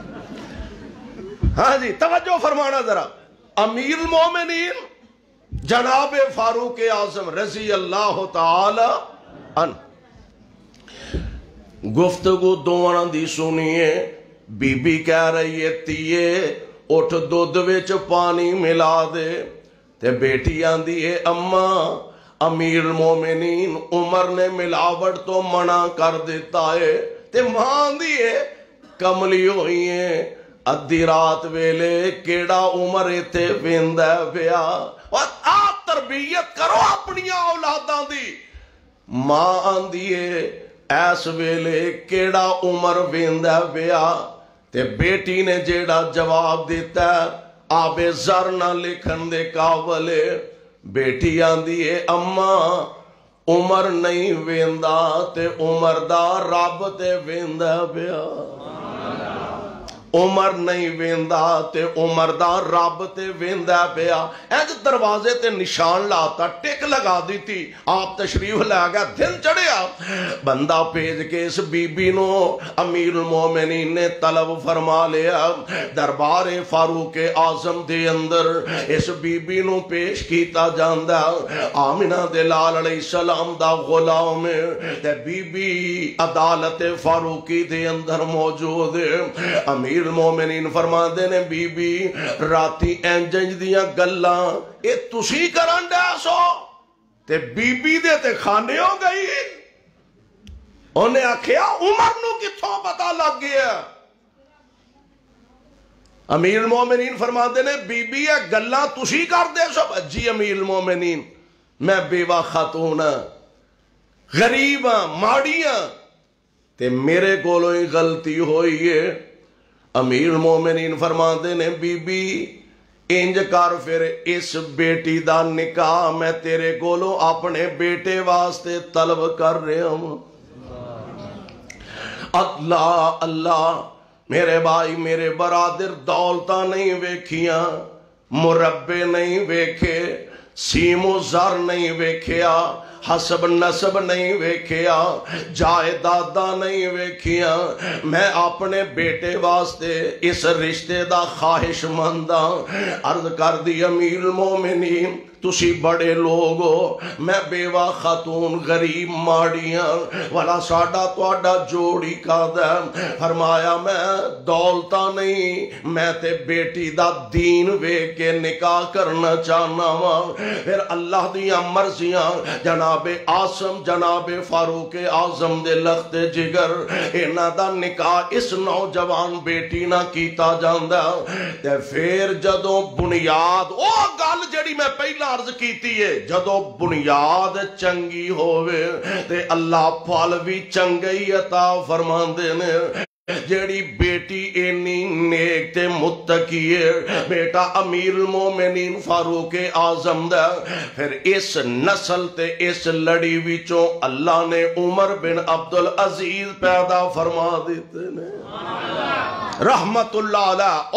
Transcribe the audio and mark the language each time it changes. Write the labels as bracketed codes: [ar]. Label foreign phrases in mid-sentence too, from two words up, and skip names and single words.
[pa] ہاں جی توجہ فرمانا ذرا امیر المومنین جناب فاروق اعظم [ar] رضی اللہ تعالی عنہ [pa] گفتگو دونوں دی سنیے بی بی کہہ رہی ہے تیے اٹھ دودھ وچ پانی ملا دے تے بیٹی آندی ہے اماں امیر المومنین عمر نے ملاوٹ تو منع کر دیتا ہے تے ماں آندی ہے کملی ہوئی ہے ادھی رات ویلے کیڑا عمر ایتھے ویندا پیا آپ تربیت کرو اپنی اولاداں دی ماں آندی ہے ایس ویلے کیڑا عمر ویندا پیا تے بیٹی نے جیڑا جواب دیتا ہے آب زر نہ لکھن دے قابلے بیٹی آندی ہے اماں عمر نہیں ویندا تے عمر دا رب تے ویندا پیا عمر نہیں ویندا تے عمر دا رب تے ویندا پیا ایج دروازے تے نشان لاتا ٹک لگا دیتی آپ تشریف لے گیا دن چڑھیا بندہ پیج کے اس بی بی نو امیر المومنین نے طلب فرما لیا دربار فاروق اعظم دے اندر اس بی بی نو پیش کیتا جاندا آمنہ دے لال [ar] علیہ السلام [pa] دا غلام تے بی بی عدالت فاروقی دے اندر موجود امیر المومنین فرما دینے بی بی راتی انجنج دیاں گلاں اے تسی کرن دے سو تے بی بی دے تے کھانے ہو گئی انہیں آکھیا عمر نو کتھوں پتہ لگ گیا امیر المومنین فرماتے نے بی بی ہے گلاں تسی کر دے سو؟ جی امیر المومنین میں بیوہ خاتون ہاں، غریب ہاں، ماڑی ہاں، تے میرے کولوں ہی غلطی ہوئی ہے۔ امیر المومنین فرماتے نے بی بی انج کر پھر اس بیٹی دا نکاح میں تیرے کولوں اپنے بیٹے واسطے طلب کر رہا ہوں۔ اللہ اللہ میرے بھائی میرے برادر، دولتاں نہیں ویکھیاں، مربے نہیں ویکھے، سیم و زر نہیں ویکھیا، حسب نسب نہیں ویکھیا، جائیداداں نہیں ویکھیاں، میں اپنے بیٹے واسطے اس رشتے دا خواہش منداں۔ عرض کر دی امیر المومنین تسی بڑے لوگ ہو، میں بیوہ خاتون غریب ماڑیاں والا ساڈا تواڈا جوڑی کادا۔ فرمایا میں دولتاں نہیں، میں تے بیٹی دا دین ویکھ کے نکاح کرنا چاہنا وا۔ پھر اللہ دیاں مرضیاں جناب عاصم جناب فاروق اعظم دے لخت جگر انہاں دا نکاح اس نوجوان بیٹی نہ کیتا جاندا۔ تے پھر جدوں بنیاد او گل جڑی میں پہلا عرض کیتی ہے، جدو بنیاد چنگی ہوئے تے اللہ پھل بھی چنگی عطا فرماندے نے۔ جیڑی بیٹی اینی نیک تے متقی ہے، بیٹا امیر المومنین فاروق اعظم دا، پھر اس نسل تے اس لڑی وچوں اللہ نے عمر بن عبدالعزیز پیدا فرما دیتے نے [ar] رحمت اللہ علیہ۔